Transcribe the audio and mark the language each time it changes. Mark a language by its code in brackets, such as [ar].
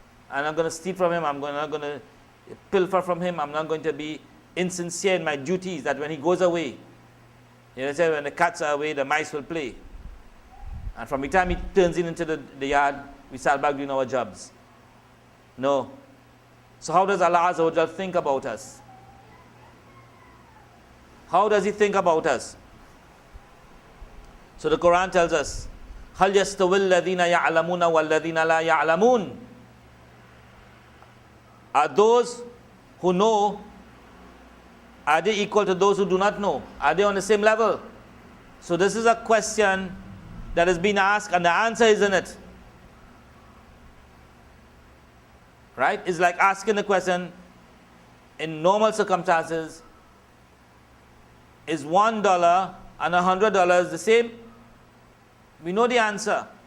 [en] And I'm going to steal from him, I'm not going to pilfer from him, I'm not going to be insincere in my duties, that when he goes away, you know, say when the cats are away, the mice will play. And from the time he turns into the yard, we start back doing our jobs. No. So how does Allah Azza wa Jal think about us? How does He think about us? So the Quran tells us, [ar] هَلْ يَسْتَوِي الَّذِينَ يَعْلَمُونَ وَالَّذِينَ لَا يَعْلَمُونَ. [en] Are those who know, are they equal to those who do not know? Are they on the same level? So this is a question that has been asked and the answer is in it. Right? It's like asking the question, in normal circumstances, is $1 and $100 the same? We know the answer.